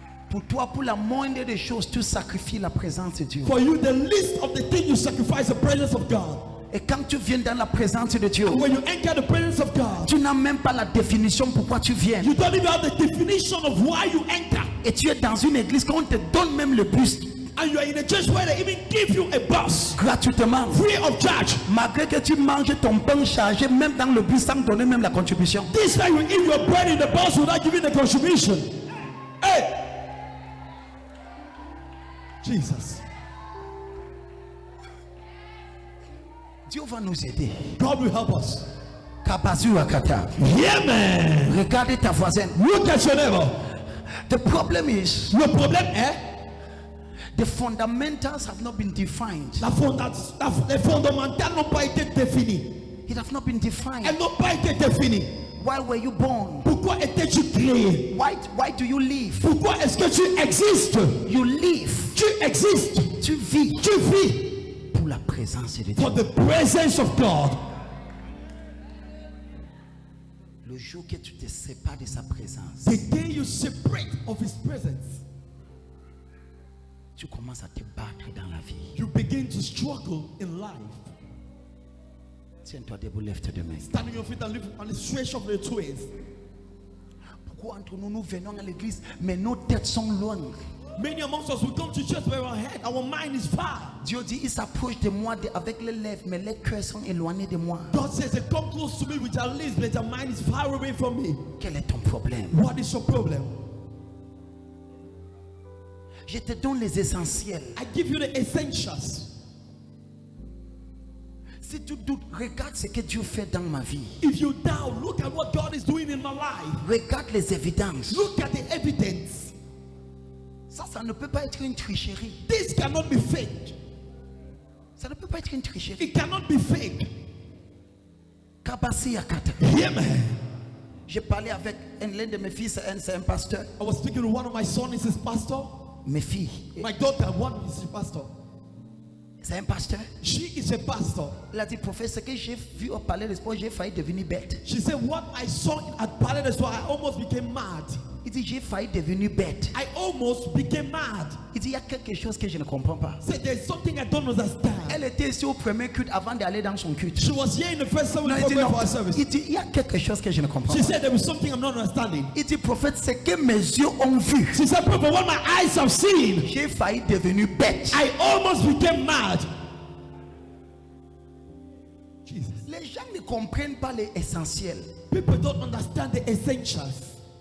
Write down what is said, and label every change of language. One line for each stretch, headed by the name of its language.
French: Pour toi, pour la moindre des choses, tu sacrifies la présence de Dieu.
English: For you, the least of the thing, you sacrifice the presence of God.
French: Et quand tu viens dans la présence de Dieu,
English: When you enter the presence of God,
French: tu n'as même pas la définition pourquoi tu viens.
English: you don't even have the definition of why you enter.
French: Et tu es dans une église qu'on te donne même le bus
English: And you are in a church where they even give you a bus
French: gratuitement.
English: free of charge.
French: Malgré que tu manges ton pain chargé, même dans le bus, sans donner même la contribution.
English: This time you eat your bread in the bus without giving the contribution. Hey! Jesus.
French: Dieu va nous aider.
English: God will help us. Kabazu Akata. Yeah, man.
French: Regardez ta voisine.
English: Look at your neighbor. The problem is,
French: Le problème est,
English: the fundamentals have not been defined.
French: les fondamentales n'ont pas été définies.
English: It have not been defined.
French: Elles n'ont pas été définies.
English: Why were you born?
French: Pourquoi étais-tu créé?
English: Why do you live?
French: Pourquoi est-ce que tu existes?
English: You live.
French: Tu existes. Tu vis Tu vis pour la présence de Dieu.
English: for the presence of God.
French: Le jour que tu te sépares de sa présence,
English: The day you separate of His presence,
French: tu commences à te battre dans la vie.
English: you begin to struggle in life.
French: Tiens-toi debout, lève-toi de main.
English: Stand on your feet and live on the stretch of your twins.
French: Pourquoi entre nous, nous venons à l'église, mais nos têtes sont loin?
English: Many amongst us will come to church where our head, our mind is far.
French: Dieu dit, il s'approche de moi avec les lèvres, mais les cœurs sont éloignés de moi.
English: God says, they come close to me with your lips, but your mind is far away from me.
French: Quel est ton problème?
English: What is your problem?
French: Je te donne les essentiels.
English: I give you the essentials.
French: Si tu doutes, regarde ce que Dieu fait dans ma vie.
English: If you doubt, look at what God is doing in my life.
French: Regarde les évidences.
English: Look at the evidence.
French: Ça ne peut pas être une tricherie.
English: This cannot be fake.
French: Ça ne peut pas être une tricherie.
English: It cannot be fake. Kabasi Akata. Yeah, man.
French: J'ai parlé avec l'un de mes fils, c'est un pasteur.
English: I was speaking to one of my sons, is his pastor.
French: Mes filles,
English: My daughter, one is a pastor.
French: c'est un pasteur.
English: She is a pastor.
French: Il a dit, professeur, que j'ai vu au palais de sport, j'ai failli devenir bête.
English: She said, what I saw at Palais des Sports, I almost became mad.
French: Il dit, j'ai failli devenir bête.
English: I almost became mad.
French: Il dit, il y a quelque chose que je ne comprends pas.
English: Said, there's something I don't understand.
French: Elle était ici au premier culte avant d'aller dans son culte.
English: She was here in the first service
French: Non, il
English: before
French: dit,
English: going
French: non.
English: for our service.
French: Il dit, il y a quelque chose que je ne comprends
English: She
French: pas.
English: said, there is something I'm not understanding.
French: Il dit, prophète, c'est que mes yeux ont vu.
English: She said, Prophet, what my eyes have seen,
French: J'ai failli devenir bête.
English: I almost became mad. Jesus.
French: Les gens ne comprennent pas les essentiels.
English: People don't understand the essentials.